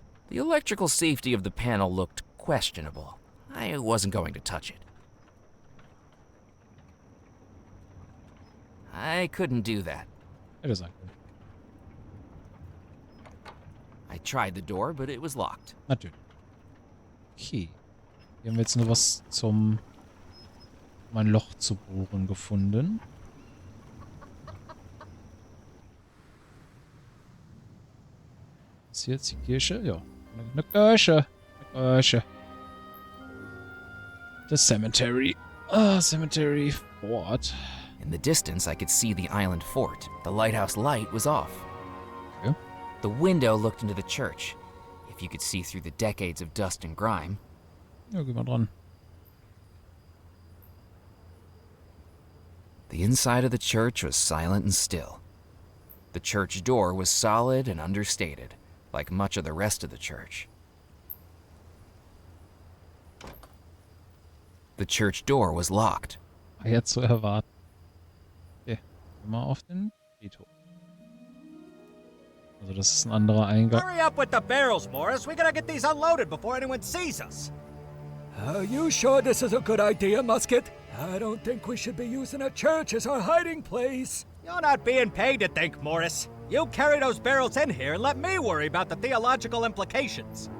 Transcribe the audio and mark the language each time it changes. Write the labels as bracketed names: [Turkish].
[English] The electrical safety of the panel looked questionable. I wasn't going to touch it. I couldn't do that. [German] Hätte sein können. [English] I tried the door, but it was locked. [German] Natürlich. Okay. Hier haben wir jetzt nur was zum mein Loch zu bohren gefunden. Ist hier jetzt die Kirche? Ja. Eine Kirche. Eine Kirche. [English] The cemetery. Ah, cemetery fort. In the distance, I could see the island fort. The lighthouse light was off. [German] Okay. [English] The window looked into the church. If you could see through the decades of dust and grime. [German] Ja, geh mal dran. [English] The inside of the church was silent and still. The church door was solid and understated, like much of the rest of the church. The church door was locked. [German] War ja zu erwarten. Okay, geh mal auf den Friedhof. Also das ist ein anderer Eingang. [English] Hurry up with the barrels, Morris. We gotta get these unloaded before anyone sees us. Are you sure this is a good idea, Musket? I don't think we should be using a church as our hiding place. You're not being paid to think, Morris. You carry those barrels in here and let me worry about the theological implications.